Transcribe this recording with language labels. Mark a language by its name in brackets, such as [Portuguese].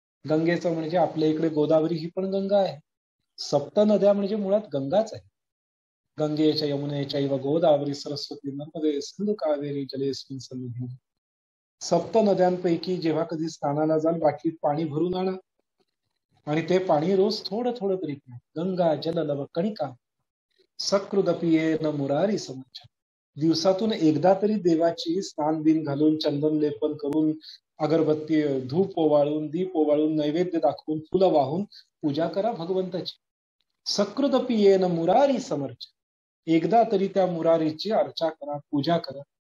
[Marathi] गंगेचं म्हणजे आपल्या इकडे गोदावरी ही पण गंगा आहे. सप्त नद्या म्हणजे मुळात गंगाच आहे. [Sanskrit] गंगेच्या यमुनेच्या व गोदावरी सरस्वती नर्मदे सिंधू कावेरी जलेस्मिन् सन्निधिं. [Marathi] सप्त नद्यांपैकी जेव्हा कधी स्नानाला जाल बाटलीत पाणी भरून आणा आणि ते पाणी रोज थोडं थोडं तरी प्या. [Sanskrit] गंगा जल लव कणिका सकृदपि येन मुरारी समच्छ. [Marathi] दिवसातून एकदा तरी देवाची स्नान बिन घालून चंदन लेपन करून अगरबत्ती धूप ओवाळून दीप ओवाळून नैवेद्य दाखवून फुलं वाहून पूजा करा भगवंताची. [Sanskrit] सकृदपि येन मुरारी समर्च, [Marathi] एकदा तरी त्या मुरारीची अर्चा करा, पूजा करा.